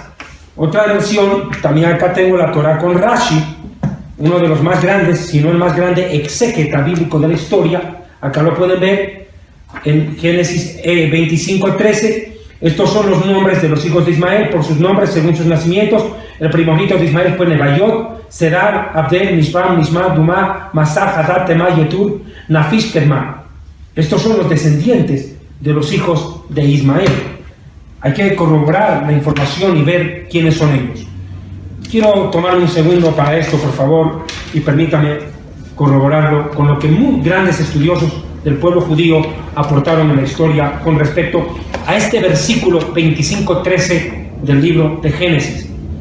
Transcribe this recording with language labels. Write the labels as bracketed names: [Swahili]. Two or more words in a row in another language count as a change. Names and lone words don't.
[Spanish] Otra versión, también acá tengo la Torá con Rashi, uno de los más grandes, si no el más grande exégeta bíblico de la historia. Acá lo pueden ver en Génesis 25:13. Estos son los nombres de los hijos de Ismael por sus nombres según sus nacimientos. El primogénito de Ismael fue Nebaiot, Sedar, Abdel, Mishbam, Mishma, Duma, Masá, Hadad, Temá, Yetur, Nafish, Kedma. Estos son los descendientes de los hijos de Ismael. Hay que corroborar la información y ver quiénes son ellos. Quiero tomarme un segundo para esto, por favor, y permítame corroborarlo con lo que muy grandes estudiosos del pueblo judío aportaron en la historia con respecto a este versículo 25:13 del libro de Génesis.